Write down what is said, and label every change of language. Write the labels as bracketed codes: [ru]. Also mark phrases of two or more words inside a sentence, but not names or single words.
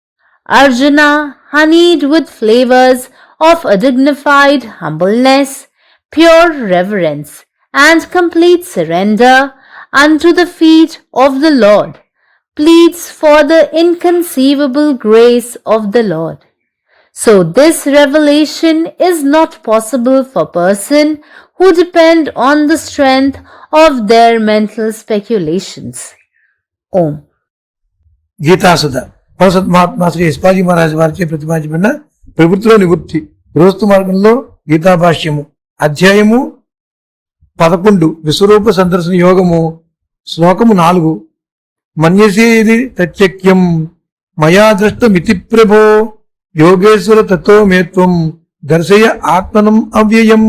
[en] Arjuna, honeyed with flavors of a dignified humbleness, pure reverence, and complete surrender unto the feet of the Lord, pleads for the inconceivable grace of the Lord. So this revelation is not possible for persons who depend on the strength of their mental speculations. Om. [te] गीता सुधा భగవత్ మహాత్మా శ్రీ యశ్పాజీ మహారాజ్ వారిచే ప్రతిపాదించబడిన ప్రవృత్తిలో నివృత్తి గృహస్థు మార్గంలో గీతా భాష్యము అధ్యాయము 11 విశ్వరూప సందర్శన యోగము శ్లోకము 4 [sa] మన్యసేది తచ్చక్యం మయా దృష్టమితి ప్రభో యోగేశ్వర తతో మేత్వం దర్శయ ఆత్మనం అవ్యయం.